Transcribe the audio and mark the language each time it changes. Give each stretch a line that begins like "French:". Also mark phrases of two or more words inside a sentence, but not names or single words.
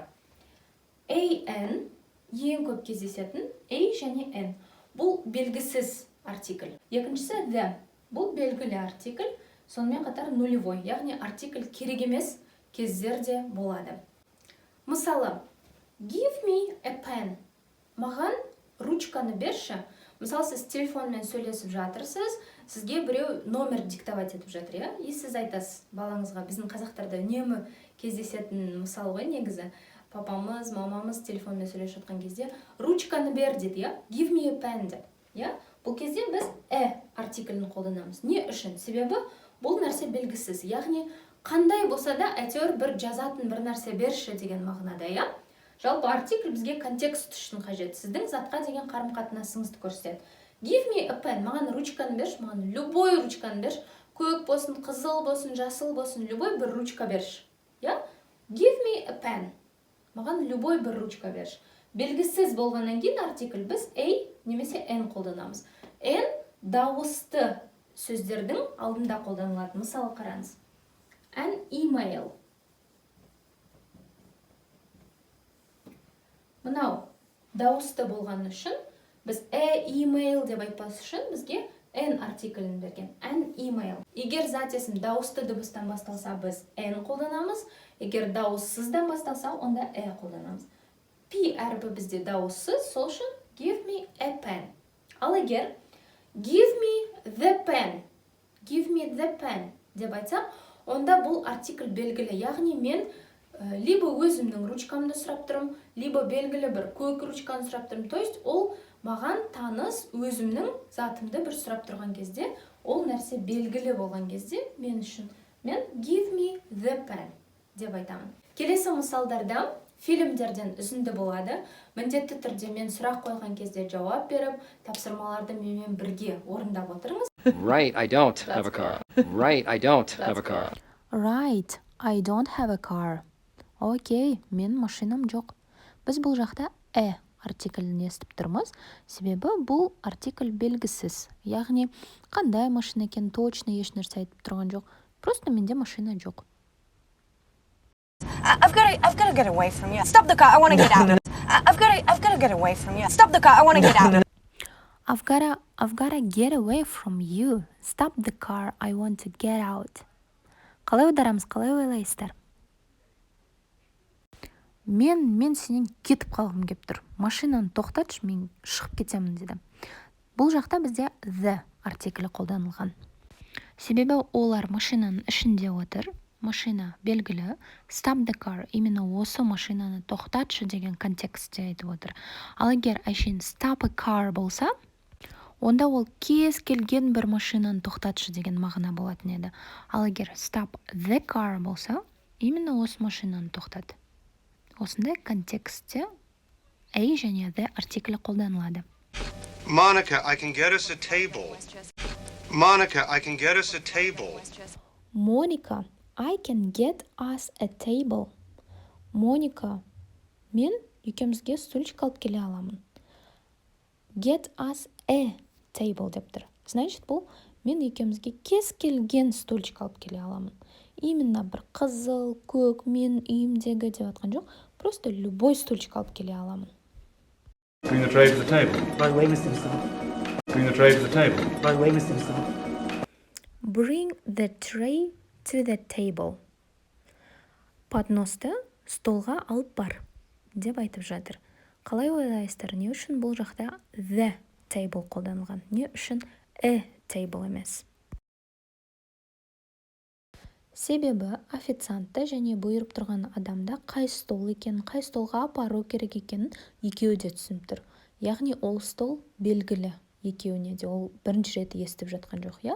Kazakh: AN, ең көп кездесетін, A және N. Бұл белгісіз артикль. Екіншісі the. Бұл белгілі артикль, сонымен қатар нулевой, яғни артикль керек емес кездерде болады. Мысалы,
English: give me a pen.
Kazakh: Маған ручканы берші. Мысалы, сіз телефонмен сөйлесіп жатырсыз, сізге біреу
Russian: номер диктовать
Kazakh: етіп жатыр, и сіз айтасыз балаңызға, біздің қазақтарда үнемі кездесетін мысал ғой негізі. Папамыз, мамамыз телефонмен сөйлесіп жатқан кезде ручканы бер дейді,
English: give me a pen деп.
Kazakh: Бұл кезде біз артиклін қолданамыз. Не үшін? Себебі бұл нәрсе белгісіз. Яғни қандай болса да әйтеуір бір жазатын бір нәрсе берші деген мағынада, Жалпы артикль бізге контекст үшін қажет. Сіздің затқа деген қарым-қатынасыңызды көрсетеді.
English: Give me a pen.
Kazakh: Маған ручканы берші, маған любой ручканы берші. Көк болсын, қызыл болсын, жасыл болсын, любой бір ручка берші.
English: Give me a pen.
Kazakh: Маған любой бір ручка берші. Белгісіз болғаннан кейін артикль біз A немесе N қолданамыз. N дауысты сөздердің алдында қолданылады. Мысалы қараңыз.
English: An email.
Kazakh: Мынау дауысты болған үшін біз email деп айтпас үшін бізге N артиклін берген. An email. Егер зат есім дауысты дыбыстан басталса, біз N қолданамыз. Егер дауыссыздан басталса, онда қолданамыз. P әрбі бізде дауыссыз, сол үшін
English: give me a pen.
Kazakh: Ал егер
English: give me the pen
Kazakh: деп айтсақ, онда бұл артикль белгілі. Яғни мен либо өзімнің ручкамды сұрап тұрым, либо белгілі бір көк ручканы сұрап тұрым.
Russian: То есть
Kazakh: ол маған таныс өзімнің затымды бір сұрап тұрған кезде, ол нәрсе белгілі болған кезде мен үшін мен
English: give me the pen
Kazakh: деп айтамын. Келесі мысалдарда фильмдерден үзінді болады. Міндетті түрде мен сұрақ қойған кезде жауап беріп, тапсырмаларды менімен бірге орындап отырыңыз.
English: Right, I don't have a car. Right, I don't have a car. Right, I don't have a car.
Kazakh: Окей, мен машинам жоқ. Біз бұл жақта артиклін естіп тұрмыз, себебі бұл артикль белгісіз. Яғни, қандай машина екен точно еш нәрсе айтып тұрған жоқ. Просто менде машина жоқ.
English: I've got to get away from you. Stop the car, I want to get out. I've got to get away from you. Stop the car, I want to get out. I've gotta get away from you. Stop the car, I want to get out.
Kazakh: Қалай аударамыз, қалай ойлайсыздар? Мен сенен кетіп қалғым кеп тұр. Машинаны тоқтатшы, мен шығып кетемін деді. Бұл жақта бізде the артиклі қолданылған. Себебі олар машинаның ішінде отыр. Машина белгілі.
English: Stop the car.
Kazakh: Именно осы машинаны тоқтатшы деген контекстте айтып отыр. Ал егер әшейін
English: stop a car
Kazakh: болса, онда ол кез келген бір машинаны тоқтатшы деген мағына болатын еді. Ал егер
English: stop the car
Kazakh: болса, именно осы машинаны тоқтат. Осындай контекстте және the артиклі қолданылады.
English: Monica, I can get us a table. Monica, I can get us a table. Monica, I can get us a table.
Kazakh: Моника, мен екеумізге стульчик алып келе аламын.
English: Get us a table
Kazakh: деп тұр. Значит, бұл мен екеумізге кез келген стульчик алып келе аламын. Именно бір қызыл, көк, мен үйімдегі деп атқан жоқ. Просто любой стульчик алып келе аламын.
English: Bring the tray to the table. By the way, Mr. Mr. Bring the tray to the table. By the way, Mr. Mr. Bring the tray to the table.
Kazakh: Подносты столға алып бар деп айтып жатыр. Қалай ойлайсыздар, не үшін бұл жақта
English: the table
Kazakh: қолданылған? Не үшін
English: a table
Kazakh: емес? Себебі официантта және бұйырып тұрған адамда қай стол екенін, қай столға апару керек екенін екеуі де түсініп тұр. Яғни ол стол белгілі екеуіне де, ол бірінші рет естіп жатқан жоқ, иә?